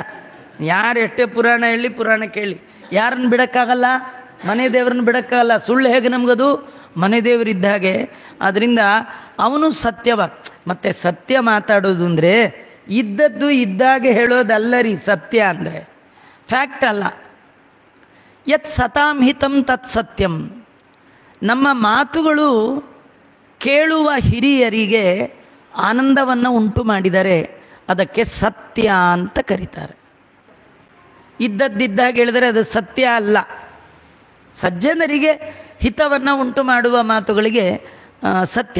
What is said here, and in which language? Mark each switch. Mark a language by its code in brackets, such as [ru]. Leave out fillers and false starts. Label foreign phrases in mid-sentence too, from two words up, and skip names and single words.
[kn] ಯಾರು ಎಷ್ಟೇ ಪುರಾಣ ಹೇಳಿ, ಪುರಾಣ ಕೇಳಿ, ಯಾರನ್ನು ಬಿಡೋಕ್ಕಾಗಲ್ಲ? ಮನೆ ದೇವ್ರನ್ನ ಬಿಡೋಕ್ಕಾಗಲ್ಲ. ಸುಳ್ಳು ಹೇಗೆ ನಮಗದು? ಮನೆ ದೇವರಿದ್ದ ಹಾಗೆ. ಆದ್ದರಿಂದ ಅವನು ಸತ್ಯವಾಗ್. ಮತ್ತು ಸತ್ಯ ಮಾತಾಡೋದು ಅಂದರೆ ಇದ್ದದ್ದು ಇದ್ದಾಗೆ ಹೇಳೋದಲ್ಲ ರೀ. ಸತ್ಯ ಅಂದರೆ ಫ್ಯಾಕ್ಟ್ ಅಲ್ಲ. [sa] ಯತ್ ಸತಾಂ ಹಿತಂ ತತ್ ಸತ್ಯಂ. [kn] ನಮ್ಮ ಮಾತುಗಳು ಕೇಳುವ ಹಿರಿಯರಿಗೆ ಆನಂದವನ್ನು ಉಂಟು ಮಾಡಿದರೆ ಅದಕ್ಕೆ ಸತ್ಯ ಅಂತ ಕರೀತಾರೆ. ಇದ್ದದ್ದಿದ್ದಾಗ ಹೇಳಿದರೆ ಅದು ಸತ್ಯ ಅಲ್ಲ. ಸಜ್ಜನರಿಗೆ ಹಿತವನ್ನು ಉಂಟು ಮಾಡುವ ಮಾತುಗಳಿಗೆ ಸತ್ಯ.